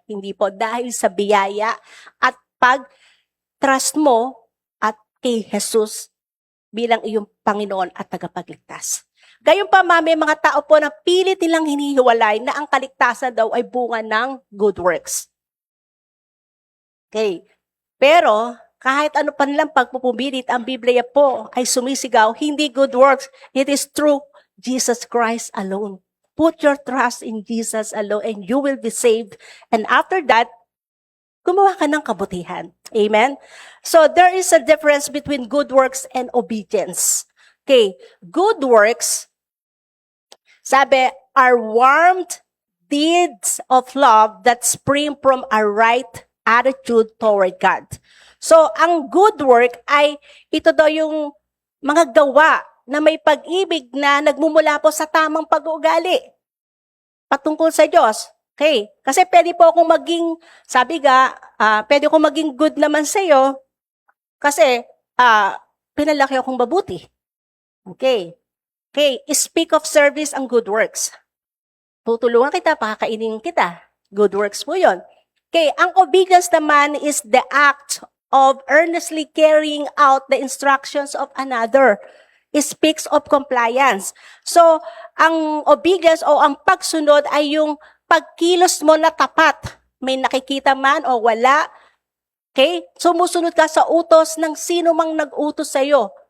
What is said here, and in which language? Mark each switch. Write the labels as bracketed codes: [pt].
[tl] Hindi po, dahil sa biyaya at pag-trust mo at kay Jesus bilang iyong Panginoon at tagapagligtas. Gayon pa, may mga tao po na pilit nilang hinihiwalay na ang kaligtasan daw ay bunga ng good works. Okay. Pero, kahit ano pa nilang pagpupumilit, ang Biblia po ay sumisigaw, hindi good works. [en] It is through Jesus Christ alone. Put your trust in Jesus alone and you will be saved. And after that, [tl] gumawa ka ng kabutihan. Amen? [en] So, there is a difference between good works and obedience. Okay. Good works, sabi, are warmed deeds of love that spring from a right attitude toward God. [tl] So, ang good work ay ito daw yung mga gawa na may pag-ibig na nagmumula po sa tamang pag-uugali patungkol sa Diyos. Okay? Kasi pwede po akong maging, sabi nga, pwede akong maging good naman sa iyo kasi pinalaki akong mabuti. [en] Okay. [tl] Okay, [en] speak of service [tl] ang good works. Tutulungan kita, pakakainin kita. Good works po yun. [en] Okay, [tl] ang obedience naman [en] is the act of earnestly carrying out the instructions of another. It speaks of compliance. [tl] So, ang obedience o ang pagsunod ay yung pagkilos mo na tapat. May nakikita man o wala. Okay? Sumusunod ka sa utos ng sino mang nag-utos sa iyo.